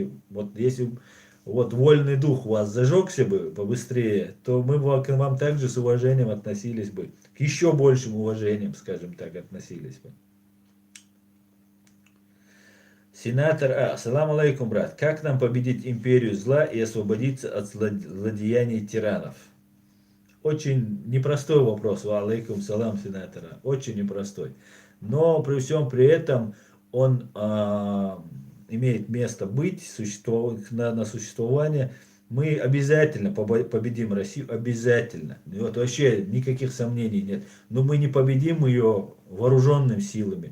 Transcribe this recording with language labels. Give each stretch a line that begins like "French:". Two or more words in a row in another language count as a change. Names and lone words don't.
Russian: И вот если вот вольный дух у вас зажегся бы побыстрее, то мы бы к вам также с уважением относились бы. К еще большим уважением, скажем так, относились бы. Сенатор А.
Arabic: سلام عليكم, брат.
Russian: Как нам победить империю зла и освободиться от злодеяний тиранов? Очень непростой вопрос,
Arabic: وعليكم السلام,
Russian: сенатора. Очень непростой. Но при всем при этом он имеет место быть, на существование. Мы обязательно победим Россию, обязательно. Вот вообще никаких сомнений нет. Но мы не победим ее вооруженными силами.